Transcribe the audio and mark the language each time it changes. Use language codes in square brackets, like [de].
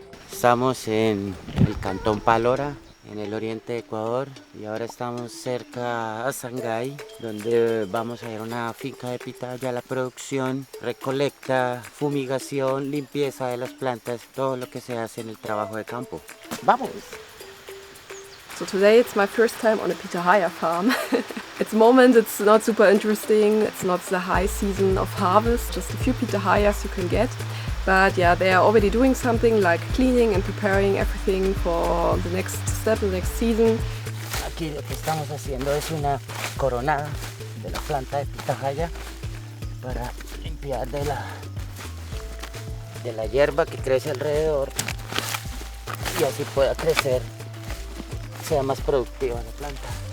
[es] Estamos en el Cantón Palora, en el oriente de Ecuador, y ahora estamos cerca a Shanghái, donde vamos a ir a una finca de pitaya, la producción, recolecta, fumigación, limpieza de las plantas, todo lo que se hace en el trabajo de campo. ¡Vamos! [en] So today it's my first time on a pitahaya farm. At the moment it's not super interesting, it's not the high season of harvest, just a few pitahayas you can get. But yeah, they are already doing something like cleaning and preparing everything for the next step, the next season. [es] Aquí lo que estamos haciendo es una coronada de la planta de pitahaya para limpiar de la hierba que crece alrededor y así pueda crecer, sea más productiva la planta.